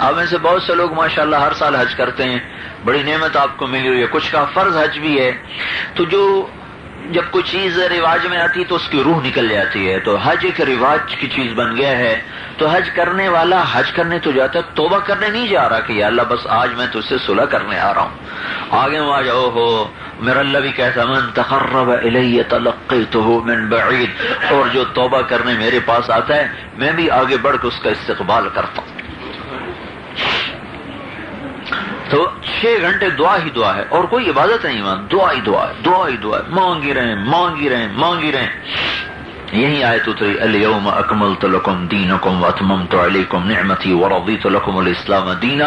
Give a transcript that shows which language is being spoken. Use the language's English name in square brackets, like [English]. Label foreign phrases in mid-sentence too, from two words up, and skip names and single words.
[Urdu] اب میں سے بہت سے لوگ ماشاءاللہ ہر سال حج کرتے ہیں، بڑی نعمت آپ کو ملی ہوئی ہے، کچھ کا فرض حج بھی ہے، تو جو جب کوئی چیز رواج میں آتی تو اس کی روح نکل جاتی ہے، تو حج ایک رواج کی چیز بن گیا ہے، تو حج کرنے والا حج کرنے تو جاتا ہے، توبہ کرنے نہیں جا رہا کہ یا اللہ بس آج میں تجھ سے صلح کرنے آ رہا ہوں، آگے وہاں جاؤ ہو، میرا اللہ بھی کہتا [Arabic] من تقرب الی تلقیتہ من بعید، [Urdu] اور جو توبہ کرنے میرے پاس آتا ہے میں بھی آگے بڑھ کے اس کا استقبال کرتا ہوں۔ تو 6 گھنٹے دعا ہی دعا ہے، اور کوئی عبادت نہیں، دعا ہی دعا ہے، دعا ہی دعا ہے، مانگی رہیں مانگی رہیں مانگی رہیں۔ یہی آیت اتری [Arabic] الیوم اکملت لکم دینکم واتممت علیکم نعمتی ورضیت لکم الاسلام دینا۔